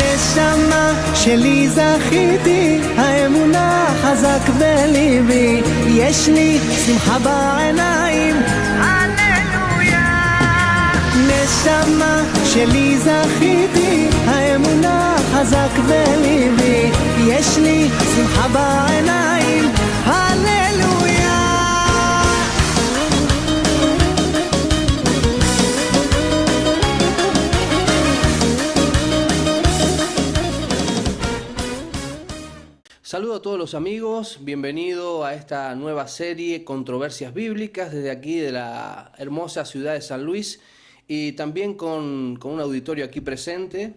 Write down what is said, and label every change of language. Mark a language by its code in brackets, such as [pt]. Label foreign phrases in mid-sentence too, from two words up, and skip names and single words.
[he] נשמה שלי זכיתי, האמונה חזק בליבי, יש לי שמחה בעיניים, הללויה. נשמה שלי זכיתי, האמונה חזק בליבי, יש לי שמחה בעיניים, הללויה. [es] Saludo a todos los amigos, bienvenido a esta nueva serie Controversias Bíblicas desde aquí de la hermosa ciudad de San Luis y también con un auditorio aquí presente.